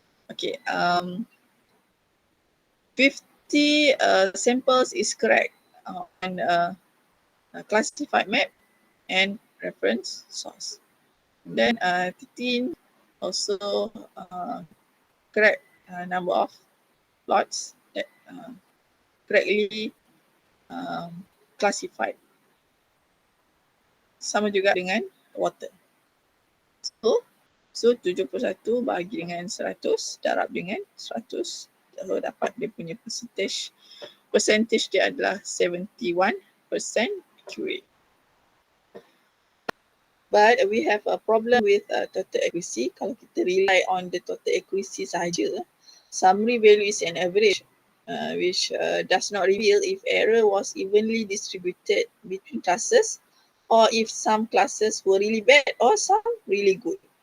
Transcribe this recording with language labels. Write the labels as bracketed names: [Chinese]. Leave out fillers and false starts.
[English] Okay, 50 samples is correct on a classified map and reference source. And then 13 also correct number of lots that correctly classified. [Malay] Sama juga dengan water. So 71 bahagi dengan 100 darab dengan 100, lalu dapat dia punya percentage dia adalah 71% accurate. [English] But we have a problem with total accuracy. [Malay] Kalau kita [English] rely on the total accuracy [Malay] sahaja, [English] summary value is an average, which does not reveal if error was evenly distributed between classes, or if some classes were really bad or some really good.